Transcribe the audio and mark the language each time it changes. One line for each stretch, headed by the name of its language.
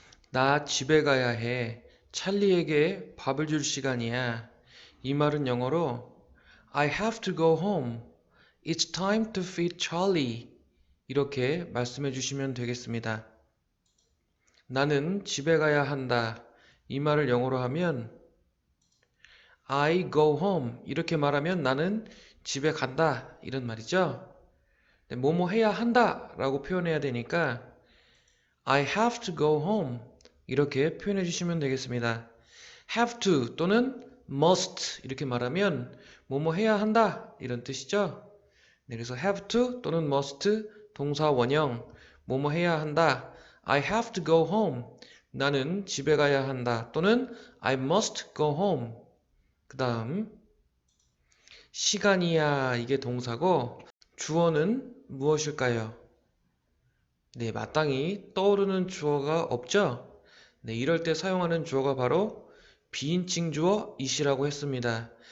Korean: 나 집에 가야 해. 찰리에게 밥을 줄 시간이야. 이 말은 영어로
English: I have to go home. It's time to feed Charlie.
Korean: 이렇게 말씀해 주시면 되겠습니다. 나는 집에 가야 한다. 이 말을 영어로 하면
English: I go home.
Korean: 이렇게 말하면 나는 집에 간다. 이런 말이죠. 네, 뭐뭐 해야 한다 라고 표현해야 되니까
English: I have to go home.
Korean: 이렇게 표현해 주시면 되겠습니다. have to 또는 must 이렇게 말하면 뭐뭐 해야 한다 이런 뜻이죠. 네, 그래서 have to 또는 must 동사 원형 뭐뭐 해야 한다.
English: I have to go home.
Korean: 나는 집에 가야 한다. 또는
English: I must go home.
Korean: 그 다음 시간이야 이게 동사고 주어는 무엇일까요? 네, 마땅히 떠오르는 주어가 없죠? 네, 이럴 때 사용하는 주어가 바로 비인칭 주어 it이라고 했습니다.